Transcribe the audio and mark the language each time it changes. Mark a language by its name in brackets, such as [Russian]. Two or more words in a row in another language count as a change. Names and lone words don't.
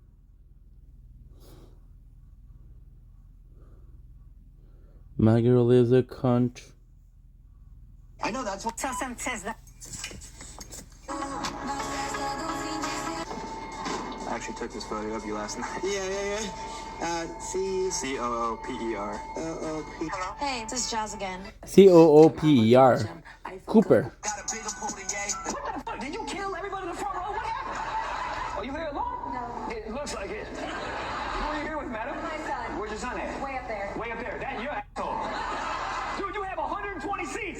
[English] My girl is a cunt. I know, that's what. Someone says that. I actually took this photo of you last night. Yeah. C-O-O-P-E-R. C-O-O-P. Hey, this is Jazz again. Cooper. Cooper. What the fuck? Did you kill everybody in the front row? What happened? Are you here alone? No. It looks like it. Who are you here with, madam? My son. Where's your son at? Way up there. Way up there. That your asshole. Dude, you have 120 seats.